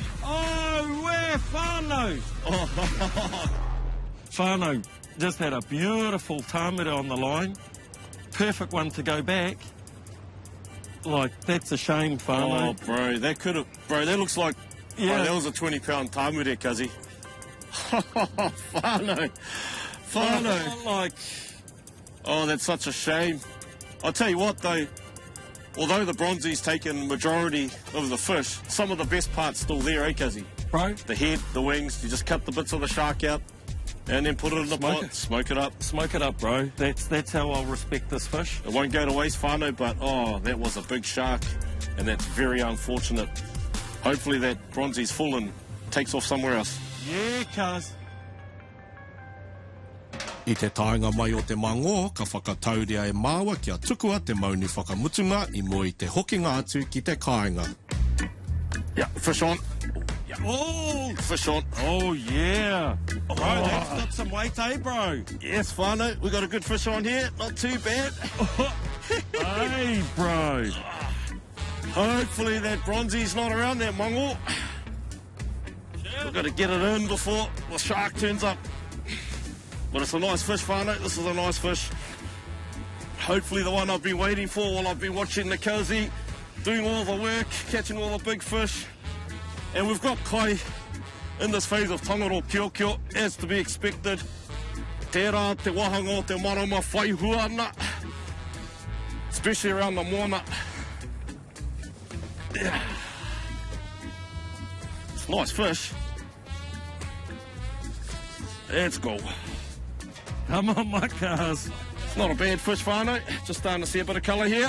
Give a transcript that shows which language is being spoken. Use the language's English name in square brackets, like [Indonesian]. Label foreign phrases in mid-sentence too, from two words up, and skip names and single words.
[English] Oh, where whānau. Whānau just had a beautiful tāmere on the line. Perfect one to go back. Like, that's a shame, whānau. Oh, bro, that could have... Bro, that looks like... Yeah. Bro, that was a 20-pound tamere, Cuzzie. Whānau. Whānau. Like, Oh, that's such a shame. I'll tell you what, though. Although the bronzy's taken majority of the fish, some of the best parts still there, eh, Cuzzie? bro, The head, the wings, you just cut the bits of the shark out and then put it in the Smoke pot, it. smoke it up. smoke it up, bro. That's how I'll respect this fish. It won't go to waste, whānau, but oh, that was a big shark and that's very unfortunate. Hopefully that bronzy's full and takes off somewhere else. Yeah, cuz. [Māori] I te taenga mai o te mango, ka whakatauria e māua kia tukua te mauni whakamutunga I mua I te hokinga atu ki te kāinga. [English] Yeah, fish on. Oh, Fish on. oh yeah. Bro, that's got some weight, eh, bro? Yes, whānau, we got a good fish on here. Not too bad. Hey, bro. Hopefully that bronzy's not around that mongo. We've got to get it in before the shark turns up. But it's a nice fish, whānau. This is a nice fish. Hopefully the one I've been waiting for while I've been watching the cuzzie, doing all the work, catching all the big fish. And we've got kai in this phase of Tangaroa Kiokio, as to be expected. [Māori] Tērā te wahanga o te marama whaihua ana, [English] especially around the moana. Yeah. It's nice fish. Let's go. Come on, my cuz. It's not a bad fish, whānau. Just starting to see a bit of colour here.